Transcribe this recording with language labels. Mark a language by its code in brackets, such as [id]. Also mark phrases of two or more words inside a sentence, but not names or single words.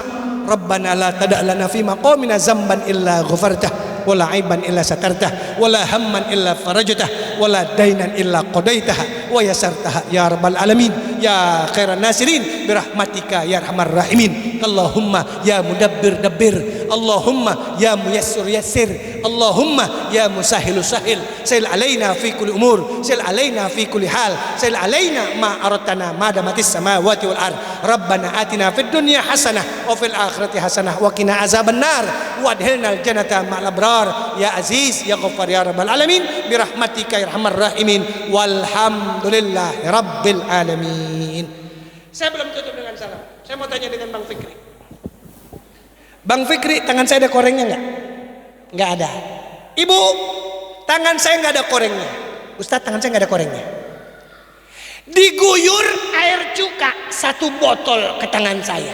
[ar] ربنا لا تدع لنا في مقامنا ذنبا إلا غفرته ولا عيبا إلا سترته ولا هما إلا فرجته ولا دينا إلا قضيته ويسرته يا رب العالمين يا خير الناصرين برحمتك يا أرحم الراحمين. اللهم يا مدبر دبر، اللهم يا ميسر يسر، اللهم يا مسهل سهل. سهل علينا في كل أمور، سهل علينا في كل حال، سهل علينا ما أردتنا ما دامت السماوات والأرض. ربنا آتنا في الدنيا حسنة وفي الآخرة حسنة وقنا عذاب النار وأدخلنا الجنة مع الأبرار يا عزيز يا غفار يا رب العالمين برحمتك يا أرحم الراحمين. والحمد لله رب العالمين. [id] Saya belum tutup dengan salam. Saya mau tanya dengan Bang Fikri. Bang Fikri, tangan saya ada korengnya enggak? Enggak ada. Ibu, tangan saya enggak ada korengnya. Ustadz, tangan saya enggak ada korengnya. Diguyur air cuka 1 botol ke tangan saya.